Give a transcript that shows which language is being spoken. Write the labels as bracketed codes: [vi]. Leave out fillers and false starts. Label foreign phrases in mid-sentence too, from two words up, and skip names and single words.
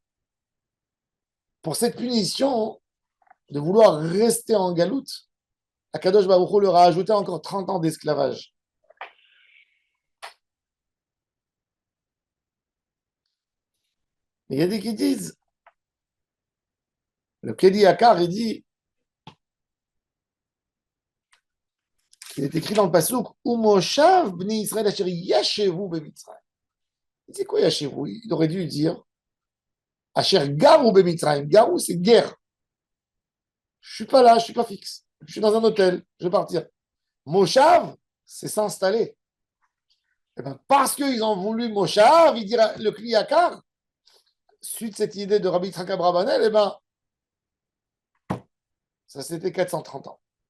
[fr] Pour cette punition de vouloir rester en galoute, [he] הקדוש ברוך הוא [fr] leur a ajouté encore 30 ans d'esclavage. Mais il y a des qui disent, le Kedi Akar, il dit, il est écrit dans le Passouk, [he] ומושב בני ישראל אשר ישבו במצרים. [fr] Il dit quoi yashevu? Il aurait dû dire, [he] אשר גרו במצרים. [fr] Garu, c'est guerre. Je suis pas là, je suis pas fixe. Je suis dans un hôtel, je vais partir. Moshav, c'est s'installer. Et ben, parce qu'ils ont voulu Moshav, il dit le Kli Yakar, suite cette idée de Rabbi Yitzhak Abrabanel, et ben, ça c'était 430 ans.